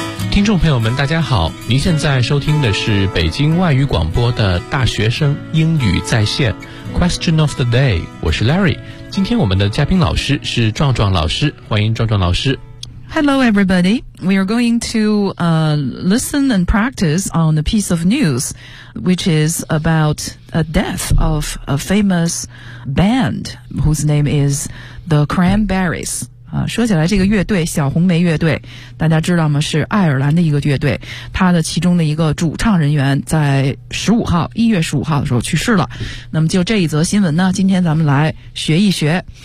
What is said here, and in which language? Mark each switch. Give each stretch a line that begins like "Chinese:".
Chinese: 听众朋友们大家好，您现在收听的是北京外语广播的大学生英语在线 Question of the day， 我是 Larry。今天我们的嘉宾老师是壮壮老师，欢迎壮壮老师。
English: Hello everybody, we are going to listen and practice on a piece of news which is about a death of a famous band whose name is the Cranberries。
Chinese: 说起来这个乐队小红梅乐队大家知道吗，是爱尔兰的一个乐队，他的其中的一个主唱人员在1月15日的时候去世了。那么就这一则新闻呢，今天咱们来学一学。